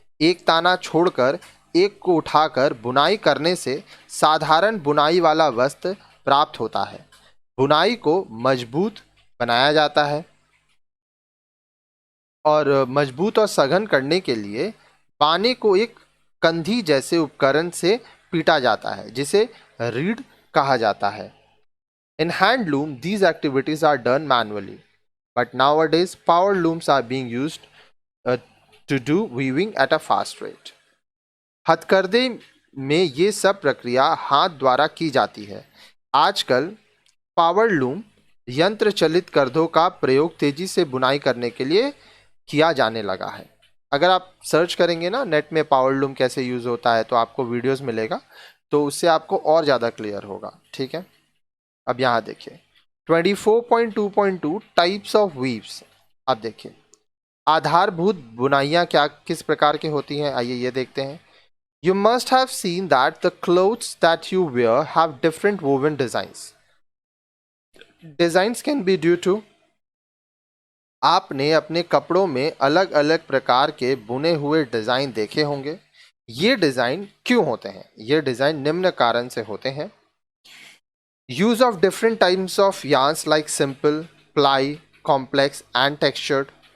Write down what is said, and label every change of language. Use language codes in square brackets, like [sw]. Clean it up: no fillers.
[hi] एक ताना छोड़कर एक को उठाकर बुनाई करने से साधारण बुनाई वाला वस्त्र प्राप्त होता है. बुनाई को मजबूत बनाया जाता है और मजबूत और सघन करने के लिए बाने को एक कंधी जैसे उपकरण से पीटा जाता है जिसे रीड कहा जाता है. [en] In handloom, these activities are done manually, but nowadays power looms are being used to do weaving at a fast rate. हथकरघे [hi] में ये सब प्रक्रिया हाथ द्वारा की जाती है। आजकल पावर लूम यंत्र चलित गर्दों का प्रयोग तेजी से बुनाई करने के लिए किया जाने लगा है। अगर आप सर्च करेंगे ना नेट में पावर लूम कैसे यूज होता है तो आपको वीडियोस मिलेगा, तो उससे आपको और ज़्यादा क्लियर होगा। ठीक है, अब यहाँ देखिए 24.2.2 [en] Types of weaves. [hi] अब देखिए आधारभूत बुनाइयाँ क्या किस प्रकार की होती हैं, आइए ये देखते हैं। [en] You must have seen that the clothes that you wear have different woven designs. Designs can be due to [hi] आपने अपने कपड़ों में अलग अलग प्रकार के बुने हुए डिज़ाइन देखे होंगे। ये डिज़ाइन क्यों होते हैं? ये डिज़ाइन निम्न कारण से होते हैं। [en] Use of different types of yarns like simple, ply, complex and textured.